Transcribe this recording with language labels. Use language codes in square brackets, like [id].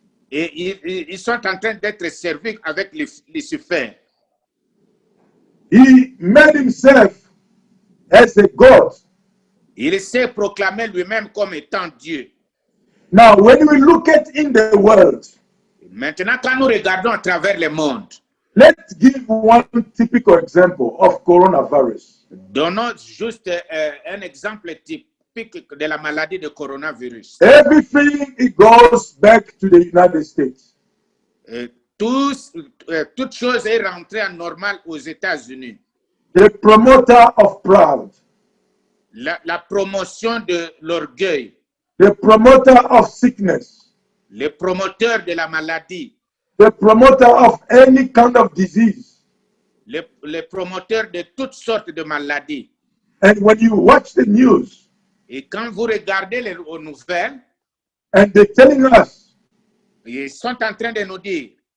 [fr] Et ils sont en train d'être servis avec Lucifer. [en] He made himself as a God. [fr] Il s'est proclamé lui-même comme étant Dieu. [en] Now, when we look at in the world, [fr] Maintenant, quand nous regardons à travers le monde, [en] let's give one typical example of coronavirus. [fr] donnons juste un exemple typique de la maladie de coronavirus. [en] Everything it goes back to the United States. [fr] Toute chose est rentrée en normal aux États-Unis. [en] The promoter of pride. [fr] La promotion de l'orgueil. [en] The promoter of sickness. [fr] Le promoteur de la maladie. [en] The promoter of any kind of disease. [fr] Le promoteur de toutes sortes de maladies. [en] And when you watch the news, [fr] et quand vous regardez les nouvelles, [en] and they're telling us, [fr] ils sont en train de nous dire